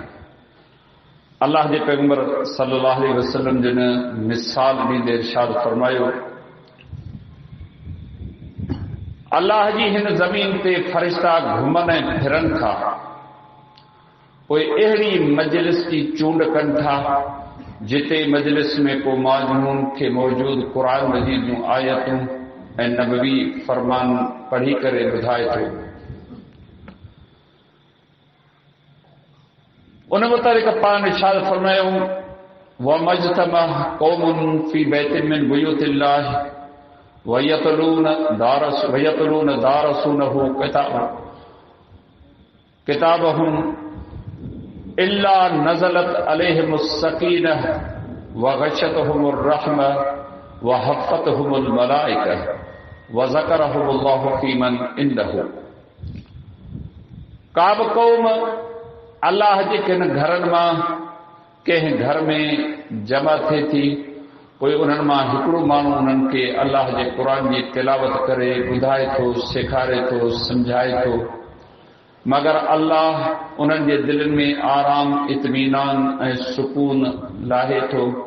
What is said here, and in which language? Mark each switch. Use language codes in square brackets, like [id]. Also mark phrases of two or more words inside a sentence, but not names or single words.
[sd] अल्लाह जे पैगंबर [ar] صلى الله عليه وسلم [sd] जिन मिसाल ॾींदे इरशाद फरमायो, अल्लाह जी हिन ज़मीन ते फ़रिश्ता घुमनि ऐं फिरनि था, पोइ अहिड़ी मजलिस जी चूंड कनि था जिते मजलिस में को माजून खे मौजूद क़ुरान मजीद जूं आयतूं ऐं नबवी फरमान पढ़ी करे ॿुधाए थो। उन मुताबिक़ पाण इरशाद फरमायो, [ar] وما اجتمع قوم في بيت من بيوت الله ويتلون دارسونه كتابهم إلا نزلت عليهم السكينة وغشيتهم الرحمة وحفتهم الملائكة وذكرهم الله فيمن عنده. [sd] का बि क़ौम अल्लाह जे किन घरनि मां कंहिं घर में जमा थिए थी, पोइ उन्हनि मां हिकिड़ो माण्हू उन्हनि खे अल्लाह जे क़ुरान जी तिलावत करे ॿुधाए थो, सेखारे थो, सम्झाए थो, मगर अल्लाह उन्हनि जे दिलनि में आराम, इत्मीनान ऐं सुकून लाहे थो